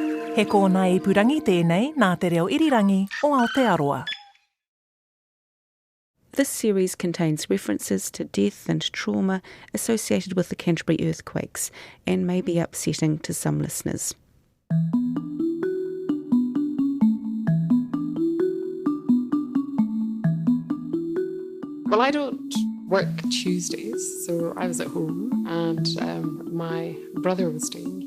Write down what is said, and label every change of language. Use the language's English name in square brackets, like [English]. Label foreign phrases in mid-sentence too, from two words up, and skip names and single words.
[Māori] He kōna ipurangi tēnei nā te reo irirangi o Aotearoa. [English] This series contains references to death and trauma associated with the Canterbury earthquakes and may be upsetting to some listeners. Well, I don't work Tuesdays, so I was at home and my brother was staying.